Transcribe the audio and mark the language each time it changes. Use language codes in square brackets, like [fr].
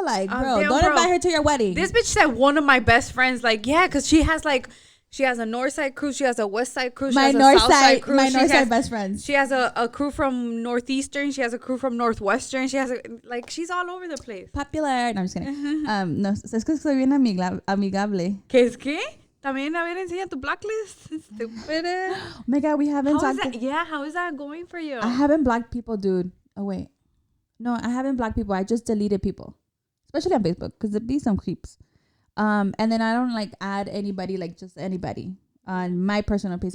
[en] Like, bro, don't invite her to your wedding. This bitch said one of my best friends, like, yeah, because she has a north side crew, she has a west side crew, she has a south side crew. My north side best friends. She has a crew from northeastern, she has a crew from northwestern, she's all over the place. Popular. No, I'm just kidding. [es] No, es que soy bien amigable. ¿Qué es qué? También, a ver, enseña tu blacklist. [en] Stupid. Oh my God, we haven't talked. How is that going for you? I haven't blocked people, dude. Oh, wait. No, I haven't blocked people. I just deleted people. Especially on Facebook, because there be some creeps. And then I don't like add anybody, like just anybody on my personal page.